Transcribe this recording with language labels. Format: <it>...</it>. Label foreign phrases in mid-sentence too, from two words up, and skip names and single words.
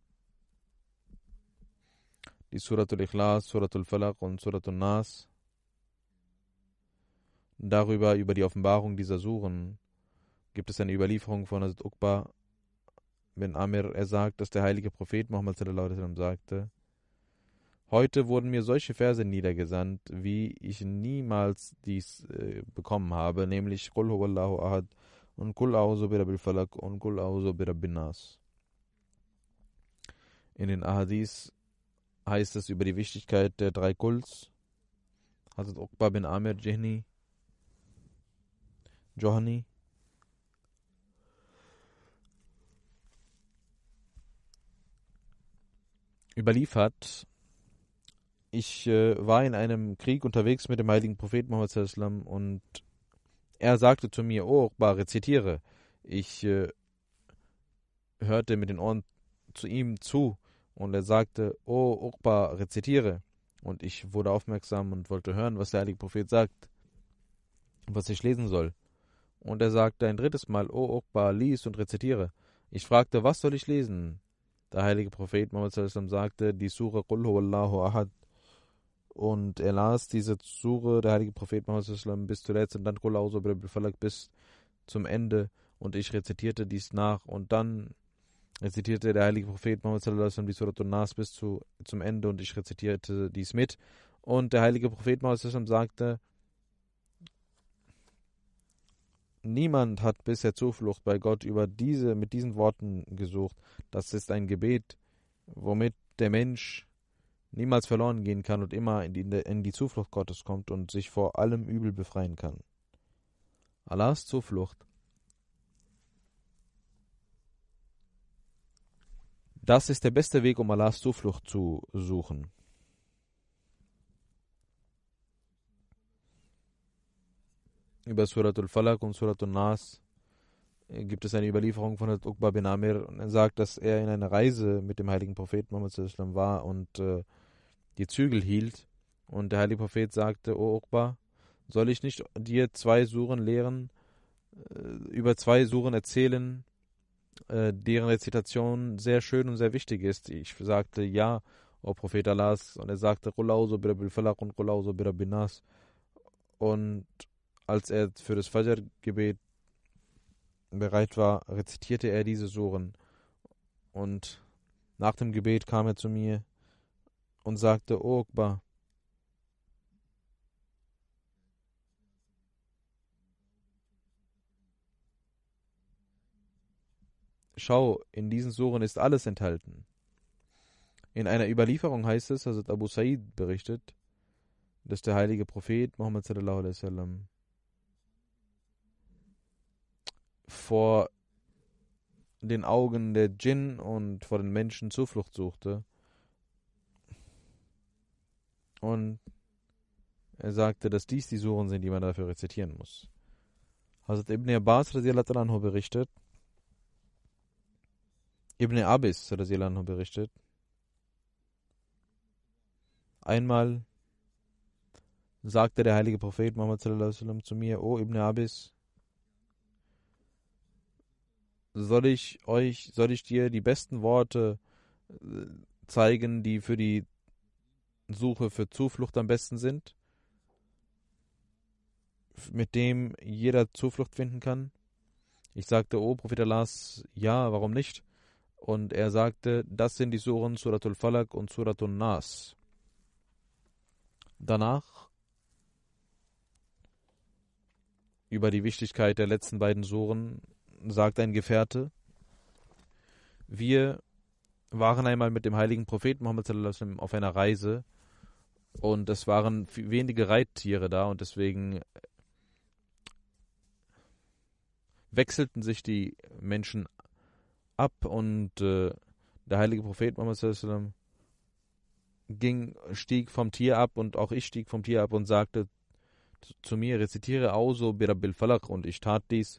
<de>Die Suratul Ikhlas, Suratul Falaq und Suratul Nas. Über die Offenbarung dieser Suren gibt es eine Überlieferung von Hazrat Uqba bin Amir. Er sagt, dass der heilige Prophet Muhammad</de> <ar>صلى الله عليه وسلم</ar> <de>sagte: Heute wurden mir solche Verse niedergesandt, wie ich niemals dies bekommen habe, nämlich</de> <ar>قل هو الله أحد</ar> <de>und</de> <ar>قل أعوذ برب الفلق</ar> <de>und</de> <ar>قل أعوذ برب الناس.</ar> <de>In den Ahadith heißt es über die Wichtigkeit der 3 Quls. Hazrat Uqba bin Amir Johani überliefert: Ich war in einem Krieg unterwegs mit dem heiligen Propheten Muhammad</de> <ar>صلى الله عليه وسلم</ar> <de>und er sagte zu mir: Oh Uqba, rezitiere. Ich hörte mit den Ohren zu ihm zu und er sagte: Oh Uqba, rezitiere. Und ich wurde aufmerksam und wollte hören, was der heilige Prophet sagt, was ich lesen soll. Und er sagte ein drittes Mal: Oh Uqba, lies und rezitiere. Ich fragte: Was soll ich lesen? Der heilige Prophet Muhammad</de> <ar>صلى الله عليه وسلم</ar> <de>sagte: Die Sure</de> <ar>قل هو الله أحد.</ar> <de>Und er las diese Sure, der heilige Prophet Muhammad</de> <ar>صلى الله عليه وسلم,</ar> <de>bis zuletzt und dann</de> <ar>قل أعوذ برب الفلق</ar> <de>bis zum Ende. Und ich rezitierte dies nach und dann rezitierte der heilige Prophet Muhammad</de> <ar>صلى الله عليه وسلم</ar> <de>die Suratul Nas bis zum Ende und ich rezitierte dies mit. Und der heilige Prophet Muhammad</de> <ar>صلى الله عليه وسلم</ar> <de>sagte: Niemand hat bisher Zuflucht bei Gott mit diesen Worten gesucht. Das ist ein Gebet, womit der Mensch niemals verloren gehen kann und immer in die Zuflucht Gottes kommt und sich vor allem Übel befreien kann. Allahs Zuflucht. Das ist der beste Weg, um Allahs Zuflucht zu suchen. Über Suratul Falaq und Suratul Nas gibt es eine Überlieferung von Uqba bin Amir, und er sagt, dass er in einer Reise mit dem heiligen Propheten Muhammad</de> <ar>صلى الله عليه وسلم</ar> <de>war und die Zügel hielt, und der heilige Prophet sagte: O Uqba, soll ich nicht dir 2 Suren lehren, über 2 Suren erzählen, deren Rezitation sehr schön und sehr wichtig ist? Ich sagte: Ja, O Prophet Allahs. Und er sagte:</de> <ar>قل أعوذ برب الفلق</ar> <de>und</de> <ar>قل أعوذ برب الناس.</ar> <de>Und als er für das Fajr-Gebet bereit war, rezitierte er diese Suren. Und nach dem Gebet kam er zu mir und sagte: O Uqba, schau, in diesen Suren ist alles enthalten. In einer Überlieferung heißt es, Hazrat Abu Sa'id berichtet, dass der heilige Prophet Muhammad</de> <ar>صلى الله عليه وسلم</ar> <de>vor den Augen der Djinn und vor den Menschen Zuflucht suchte. Und er sagte, dass dies die Suren sind, die man dafür rezitieren muss. Hazrat Ibn Abbas</de> <ar>رضي الله عنه</ar> <de>berichtet, Ibn Abis</de> <ar>رضي الله عنه</ar> <de>berichtet, einmal sagte der heilige Prophet Muhammad</de> <ar>صلى الله عليه وسلم</ar> <de>zu mir: O Ibn Abis, soll ich dir die besten Worte zeigen, die für die Suche für Zuflucht am besten sind, mit dem jeder Zuflucht finden kann? Ich sagte: O Prophet Allahs, ja, warum nicht? Und er sagte: Das sind die Suren Suratul Falaq und Suratul Nas. Danach, über die Wichtigkeit der letzten beiden Suren, sagt ein Gefährte: Wir waren einmal mit dem heiligen Propheten Muhammad</de> <ar>صلى الله عليه وسلم</ar> <de>auf einer Reise, und es waren wenige Reittiere da, und deswegen wechselten sich die Menschen ab, und der heilige Prophet Muhammad</de> <ar>صلى الله عليه وسلم</ar> <de>stieg vom Tier ab, und auch ich stieg vom Tier ab und sagte zu mir: Rezitiere</de> <ar>أعوذ برب الفلق,</ar> <de>und ich tat dies.</de>